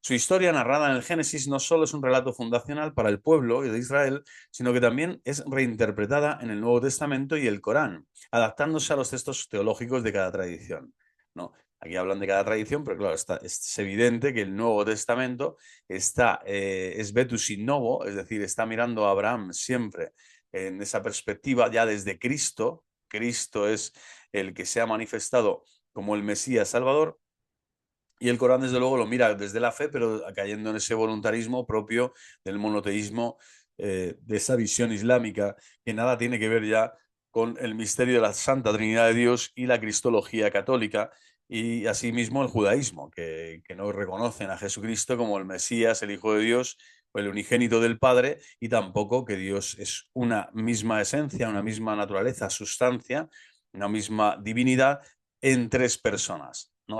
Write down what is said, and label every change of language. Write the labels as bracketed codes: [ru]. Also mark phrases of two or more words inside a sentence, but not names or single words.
[es] Su historia narrada en el Génesis no solo es un relato fundacional para el pueblo de Israel, sino que también es reinterpretada en el Nuevo Testamento y el Corán, adaptándose a los textos teológicos de cada tradición. ¿No? Aquí hablan de cada tradición, pero claro, es evidente que el Nuevo Testamento es [la] Vetus in novo, [es] es decir, está mirando a Abraham siempre en esa perspectiva ya desde Cristo. Cristo es el que se ha manifestado como el Mesías Salvador, y el Corán, desde luego, lo mira desde la fe, pero cayendo en ese voluntarismo propio del monoteísmo, de esa visión islámica, que nada tiene que ver ya con el misterio de la Santa Trinidad de Dios y la cristología católica, y asimismo el judaísmo, que no reconocen a Jesucristo como el Mesías, el Hijo de Dios, o el unigénito del Padre, y tampoco que Dios es una misma esencia, una misma naturaleza, sustancia, una misma divinidad en tres personas, ¿no?